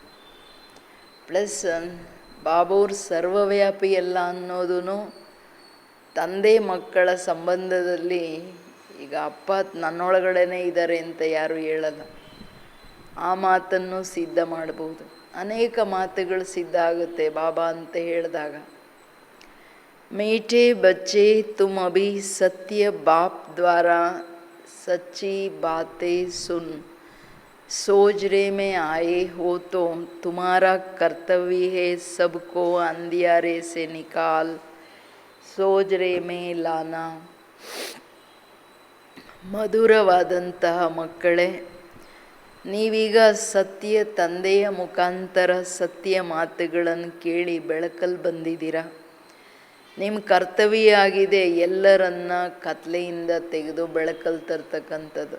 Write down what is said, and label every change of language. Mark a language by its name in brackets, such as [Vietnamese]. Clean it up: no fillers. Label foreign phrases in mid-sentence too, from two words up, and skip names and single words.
[Kannada] ಪ್ಲಸ್ ಬಾಬಾವ್ರು ಸರ್ವವ್ಯಾಪಿ ಅಲ್ಲ ಅನ್ನೋದು ತಂದೆ ಮಕ್ಕಳ ಸಂಬಂಧದಲ್ಲಿ. ಈಗ ಅಪ್ಪ ನನ್ನೊಳಗಡೆನೇ ಇದ್ದಾರೆ ಅಂತ ಯಾರು ಹೇಳಲ್ಲ. ಆ ಮಾತನ್ನು ಸಿದ್ಧ ಮಾಡ್ಬೋದು. ಅನೇಕ ಮಾತುಗಳು ಸಿದ್ಧ ಆಗುತ್ತೆ ಬಾಬಾ ಅಂತ ಹೇಳಿದಾಗ. [Hindi] मीठे बच्चे तुम अभी सत्य बाप द्वारा सच्ची बातें सुन, सोजरे में आए हो तो तुम्हारा कर्तव्य है सबको अंधियारे से निकाल सोजरे में लाना. [Kannada] ಮಧುರವಾದಂತಹ ಮಕ್ಕಳೇ, ನೀವೀಗ ಸತ್ಯ ತಂದೆಯ ಮುಖಾಂತರ ಸತ್ಯ ಮಾತುಗಳನ್ನು ಕೇಳಿ ಬೆಳಕಲ್ಲಿ ಬಂದಿದ್ದೀರಾ. ನಿಮ್ಮ ಕರ್ತವ್ಯ ಆಗಿದೆ ಎಲ್ಲರನ್ನ ಕತ್ಲೆಯಿಂದ ತೆಗೆದು ಬೆಳಕಲ್ಲಿ ತರ್ತಕ್ಕಂಥದ್ದು.